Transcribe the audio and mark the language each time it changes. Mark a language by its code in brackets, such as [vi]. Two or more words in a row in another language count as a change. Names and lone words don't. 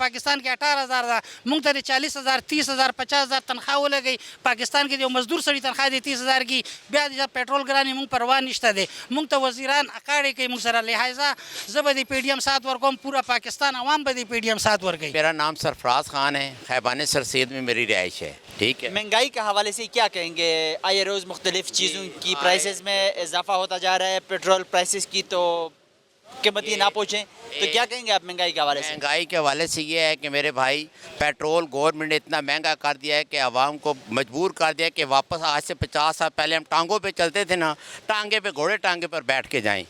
[ps] پاکستان کې 18 هزار ده، موږ ته 40 هزار 30 هزار 50 هزار تنخواه ولګي. پاکستان کې د یو مزدور سړي تنخواه دی 30 هزار کی، بیا د پټرول ګراني موږ پروا نشته دی. موږ ته وزیران اکاډې کوي موږ سره، لہذا زه به د پی ډي ایم سات ورکوم، پورا پاکستان عوام به د پی ڈی ایم سات ورکوي. [ur] میرا نام سرفراز خان ہے، خیبان سرسید میں میری رہائش ہے. ٹھیک ہے، مہنگائی کے حوالے سے کیا کہیں گے؟ آئے روز مختلف چیزوں کی پرائسز میں اضافہ ہوتا جا رہا ہے، [en] petrol prices [ur] کی تو قیمتی نہ پہنچیں، تو کیا کہیں گے آپ مہنگائی کے حوالے سے؟ مہنگائی کے حوالے سے یہ ہے کہ میرے بھائی [en] petrol government [ur] نے اتنا مہنگا کر دیا ہے کہ عوام کو مجبور کر دیا کہ واپس آج سے 50 سال پہلے ہم ٹانگوں پہ چلتے تھے نا، ٹانگے پہ گھوڑے ٹانگے پر بیٹھ کے جائیں.